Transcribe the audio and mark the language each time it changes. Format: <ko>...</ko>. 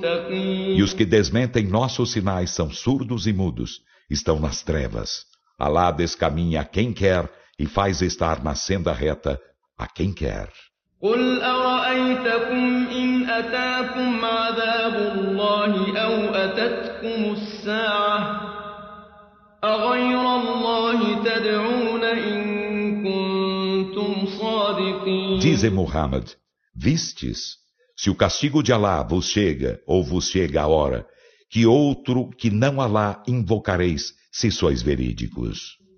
<pt>E os que desmentem nossos sinais são surdos e mudos, estão nas trevas. Alá descaminha quem quer e faz estar na senda reta a quem quer.</pt> <ar>قل أرأيتكم إن أتاكم عذاب الله أو أتتكم الساعة أغير الله تدعون إن كنتم صادقين.</ar> <pt>Dize Muhammad, vistes, se o castigo de Alá vos chega ou vos chega a hora, que outro que não Alá invocareis, se sois verídicos?</pt>